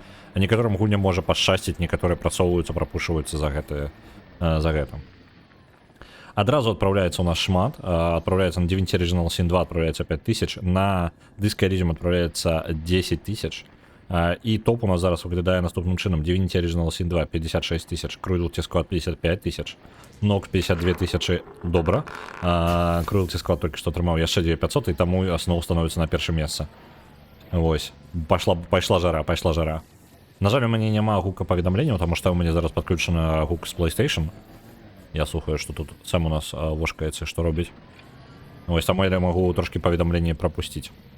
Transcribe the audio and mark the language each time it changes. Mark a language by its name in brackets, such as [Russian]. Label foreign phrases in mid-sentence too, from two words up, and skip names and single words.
[Belarusian] Некаторым гульням можа пашчасціць, некаторыя працоўваюцца, прапушваюцца за гэта. Адразу адпраўляецца ў нас шмат. Адпраўляецца на DaVinci Original Sin 2 адпраўляецца 5000, на Disco Elysium адпраўляецца 10 000. І топ у нас зараз выглядае наступным чынам. DaVinci Original Sin 2 56 000, Cruelty Squad 55 000, Nox 52 000, добра. Cruelty Squad толькі што атрымаў яшчэ 2500, і таму асноў становіцца на першым месцы. Вось. Пайшла жара. На жаль, у мяне няма гука паведамленняў, таму што у мяне зараз падключана гук з PlayStation. Я слухаю, што тут сам у нас вошкаецца, што робіць. Вось, таму я магу трошкі паведамленні прапусціць.